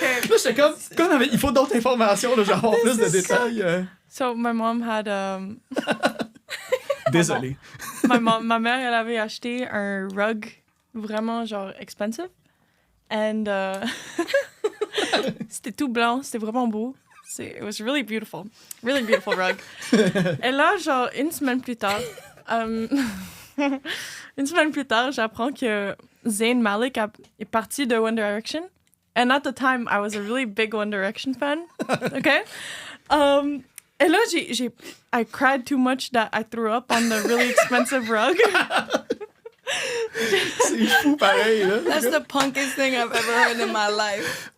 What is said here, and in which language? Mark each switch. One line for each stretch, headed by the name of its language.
French: Là, j'étais comme il faut d'autres informations, là, genre plus de détails.
English: So my mom had
French: Désolé. ma mère elle avait acheté un rug vraiment genre
English: expensive and
French: c'était tout blanc, c'était vraiment beau.
English: It was really beautiful rug.
French: Et là genre une semaine plus tard j'apprends que Zayn Malik est parti de One Direction.
English: And at the time, I was a really big One Direction fan. Okay?
French: Et là,
English: I cried too much that I threw up on the really expensive rug.
French: C'est fou pareil, là.
English: That's the punkest thing I've ever heard in my life.